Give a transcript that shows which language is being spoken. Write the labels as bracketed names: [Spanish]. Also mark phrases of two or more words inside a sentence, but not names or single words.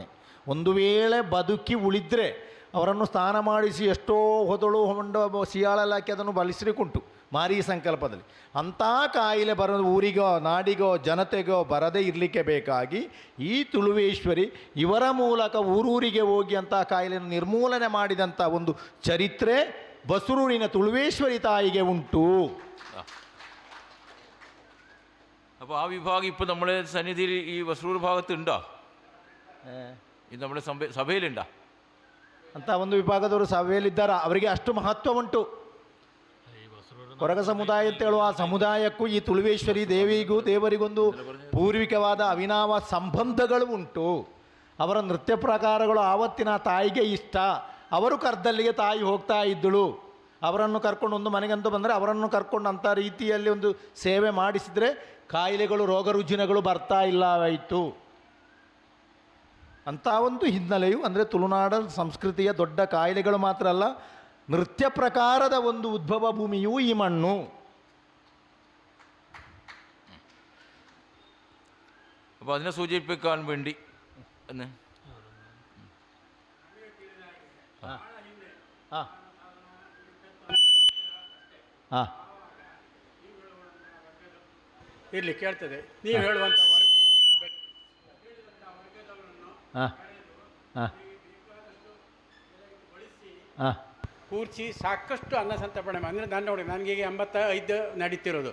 [Kannada] ಒಂದು ವೇಳೆ ಬದುಕಿ ಉಳಿದ್ರೆ ಅವರನ್ನು ಸ್ನಾನ ಮಾಡಿಸಿ ಎಷ್ಟೋ ಹೊದಳು ಹೊಂಡ ಸಿಯಾಳೆಲ್ಲ ಹಾಕಿ ಅದನ್ನು ಬಲಿಸಲಿಕ್ಕುಂಟು ಮಾರಿ ಸಂಕಲ್ಪದಲ್ಲಿ. ಅಂಥ ಕಾಯಿಲೆ ಬರೋದು ಊರಿಗೋ ನಾಡಿಗೋ ಜನತೆಗೋ ಬರದೇ ಇರಲಿಕ್ಕೆ ಬೇಕಾಗಿ ಈ ತುಳುವೇಶ್ವರಿ ಇವರ ಮೂಲಕ ಊರೂರಿಗೆ ಹೋಗಿ ಅಂಥ ಕಾಯಿಲೆಯನ್ನು ನಿರ್ಮೂಲನೆ ಮಾಡಿದಂಥ ಒಂದು ಚರಿತ್ರೆ ಬಸರೂರಿನ ತುಳುವೇಶ್ವರಿ ತಾಯಿಗೆ ಉಂಟು. [Malayalam] അപ്പോൾ ആ വിഭാഗം ഇപ്പോൾ നമ്മുടെ സന്നിധിയിൽ ഈ വസൂർ ഭാഗത്തുണ്ടോ? ഇത് നമ്മുടെ സഭയിലുണ്ടോ? [Kannada] ಅಂತ ಒಂದು ವಿಭಾಗದವರು ಸಭೆಯಲ್ಲಿದ್ದಾರೆ. ಅವರಿಗೆ ಅಷ್ಟು ಮಹತ್ವ ಉಂಟು. ಕೊರಗ ಸಮುದಾಯ ಅಂತ ಹೇಳುವ ಆ ಸಮುದಾಯಕ್ಕೂ ಈ ತುಳುವೇಶ್ವರಿ ದೇವಿಗೂ ದೇವರಿಗೊಂದು ಪೂರ್ವಿಕವಾದ ಅವಿನಾವ ಸಂಬಂಧಗಳು ಉಂಟು. ಅವರ ನೃತ್ಯ ಪ್ರಕಾರಗಳು ಆವತ್ತಿನ ತಾಯಿಗೆ ಇಷ್ಟ. ಅವರು ಕರ್ದಲ್ಲಿಗೆ ತಾಯಿ ಹೋಗ್ತಾ ಇದ್ದಳು. ಅವರನ್ನು ಕರ್ಕೊಂಡು ಒಂದು ಮನೆಗಂತೂ ಬಂದರೆ ಅವರನ್ನು ಕರ್ಕೊಂಡು ಅಂಥ ರೀತಿಯಲ್ಲಿ ಒಂದು ಸೇವೆ ಮಾಡಿಸಿದರೆ ಕಾಯಿಲೆಗಳು ರೋಗ ರುಜಿನಗಳು ಬರ್ತಾ ಇಲ್ಲವಾಯಿತು. ಅಂಥ ಒಂದು ಹಿನ್ನೆಲೆಯು ಅಂದರೆ ತುಳುನಾಡ ಸಂಸ್ಕೃತಿಯ ದೊಡ್ಡ ಕಾಯಿಲೆಗಳು ಮಾತ್ರ ಅಲ್ಲ, ನೃತ್ಯ ಪ್ರಕಾರದ ಒಂದು ಉದ್ಭವ ಭೂಮಿಯೂ ಈ ಮಣ್ಣು. [Malayalam] അപ്പോൾ അതിനെ സൂചിപ്പിക്കാൻ വേണ്ടി എന്ന് [Kannada] ಇರಲಿ ಕೇಳ್ತದೆ. ನೀವು ಹೇಳುವಂಥ ಕೂರ್ಚಿ ಸಾಕಷ್ಟು ಅನ್ನ ಸಂತರ್ಪಣೆ ಅಂದರೆ ನಾನು ನೋಡಿ ನನಗೀಗ 85 ನಡೀತಿರೋದು.